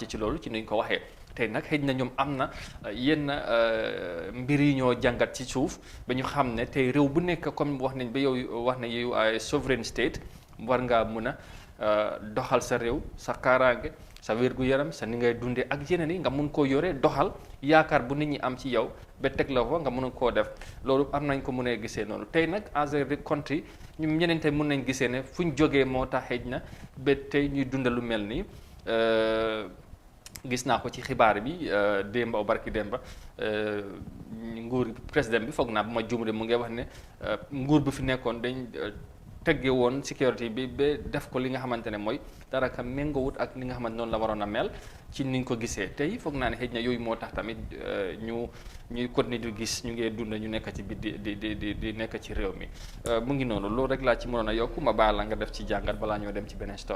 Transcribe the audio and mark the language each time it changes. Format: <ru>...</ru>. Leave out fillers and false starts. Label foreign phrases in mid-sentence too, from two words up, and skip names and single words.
<wo>ci loolu ci nuñ ko waxee tey nag xëy na ñoom am na yenn mbir yi ñoo jàngat ci suuf ba ñu xam ne tey réew bu nekk comme wax nañ ba yow wax na yow ay</wo> <en>sovereign state</en> <wo>war ngaa mun a doxal sa réew sa kaaraange sa wér-gu-yaram sa ni ngay dundee ak yeneen yi nga mun koo yore doxal yaakaar bu nit ñi am ci yow ba teg la fa nga mun koo def loolu am nañ ko mun a gisee noonu tey nag</wo> <en>as a country</en> <wo>ñun ñeneen tey mun nañ gisee ne fu ñu jógee moo tax xëy na ba tey ñuy dunda lu mel nii gis naa ko ci xibaar bi démba o barki démba nguur président bi foog naa bu ma juumee mu ngi wax ne nguur bi fi nekkoon dañ tegge woon sécurité bi ba def ko li nga xamante ne mooy dara ka méngoowut ak li nga xamante noonu la waroon a mel ci niñ ko gisee tey foog naa ne xëy na yooyu moo tax tamit ñuy continuer di gis ñu ngi dund ñu nekk ci biir di nekk ci réew mi mu ngi noonu loolu rek laa ci mënoon a yokku ma baal la nga def ci jàngat balaa ñoo dem ci beneen story.</wo>